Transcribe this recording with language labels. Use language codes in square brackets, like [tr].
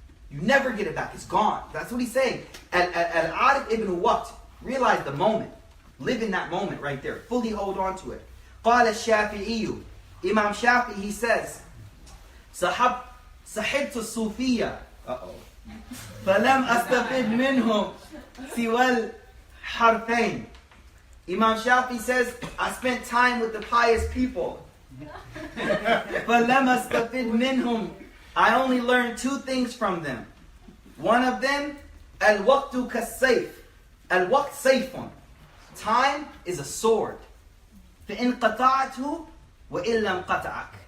[en] You never get it back. It's gone. That's what he's saying. Al-Arif ibn Waqt. Realize the moment. Live in that moment right there. Fully hold on to it. [ar] قال الشافعي. [en] Imam Shafi, he says, [ar] صحبت الصوفية. فلم أستفد منهم سوى الحرفين. [en] Imam Shafi says, I spent time with the pious people. [ar] فلم أستفد منهم. [en] I only learned 2 things from them. One of them, [ar] al-waqtu kas-sayf. Al-waqt sayfun. [en] Time is a sword. [ar] فَإِنْ قَطَعْتُ وَإِنْ لَمْ قَطَعَكَ.